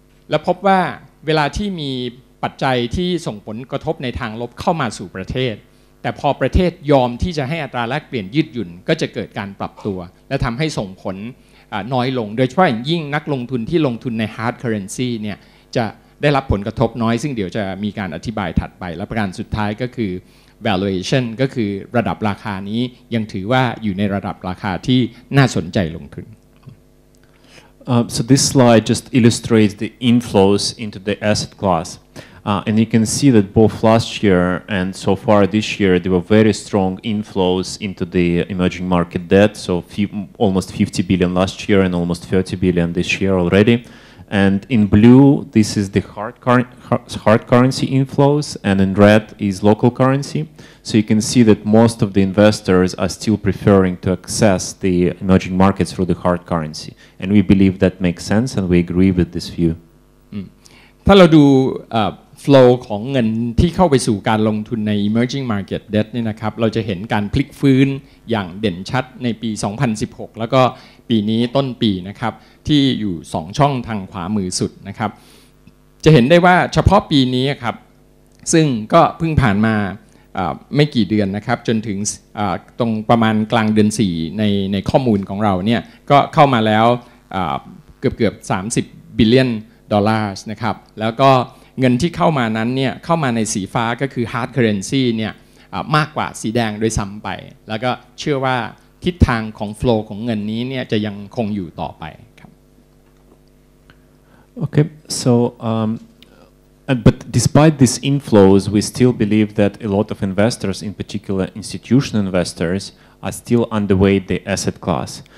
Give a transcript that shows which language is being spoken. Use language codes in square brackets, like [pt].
[th] และพบว่าเวลาที่มีปัจจัยที่ส่งผลกระทบในทางลบเข้ามาสู่ประเทศแต่พอประเทศยอมที่จะให้อัตราแลกเปลี่ยนยืดหยุ่นก็จะเกิดการปรับตัวและทำให้ส่งผลน้อยลงโดยเฉพาะอย่างยิ่งนักลงทุนที่ลงทุนใน hard currency เนี่ยจะได้รับผลกระทบน้อยซึ่งเดี๋ยวจะมีการอธิบายถัดไปและประการสุดท้ายก็คือ valuation ก็คือระดับราคานี้ยังถือว่าอยู่ในระดับราคาที่น่าสนใจลงทุน [en] So this slide just illustrates the inflows into the asset class. And you can see that both last year and so far this year, there were very strong inflows into the emerging market debt. So almost 50 billion last year and almost 30 billion this year already. And in blue, this is the hard currency inflows, and in red is local currency. So you can see that most of the investors are still preferring to access the emerging markets through the hard currency. And we believe that makes sense, and we agree with this view. [th] ถ้าเราดูflow ของเงินที่เข้าไปสู่การลงทุนใน emerging market debt นี่นะครับเราจะเห็นการพลิกฟื้นอย่างเด่นชัดในปี 2016 แล้วก็ปีนี้ต้นปีนะครับที่อยู่2ช่องทางขวามือสุดนะครับจะเห็นได้ว่าเฉพาะปีนี้ครับซึ่งก็เพิ่งผ่านมาไม่กี่เดือนนะครับจนถึงตรงประมาณกลางเดือน4ในข้อมูลของเราเนี่ยก็เข้ามาแล้ว เกือบ30 billion dollars นะครับแล้วก็เงินที่เข้ามานั้นเนี่ยเข้ามาในสีฟ้าก็คือ hard currency เนี่ยมากกว่าสีแดงโดยซ้ำไปแล้วก็เชื่อว่าทิศทางของ flow ของเงินนี้เนี่ยจะยังคงอยู่ต่อไปครับ [en] Okay, so but despite these inflows, we still believe that a lot of investors, in particular institutional investors, are still underweight the asset class.